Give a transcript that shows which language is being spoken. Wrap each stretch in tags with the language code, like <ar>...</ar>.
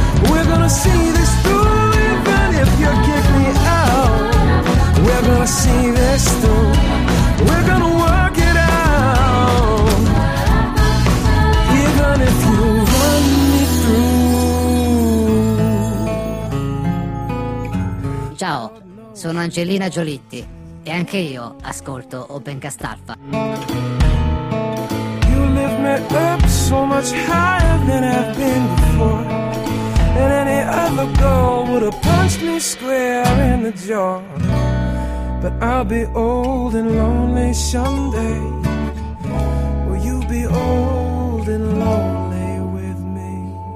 <en>We're gonna see this through, even if you kick me out. We're gonna see this through. We're gonna work it out, even if you run me through.</en> <it>Ciao, sono Angelina Giolitti e anche io ascolto Opencast Alpha.</it> <en>You lift me up so much higher than I've been before. And any other girl would have punched me square in the jaw. But I'll be old and lonely someday. Will you be old and lonely with me?</en>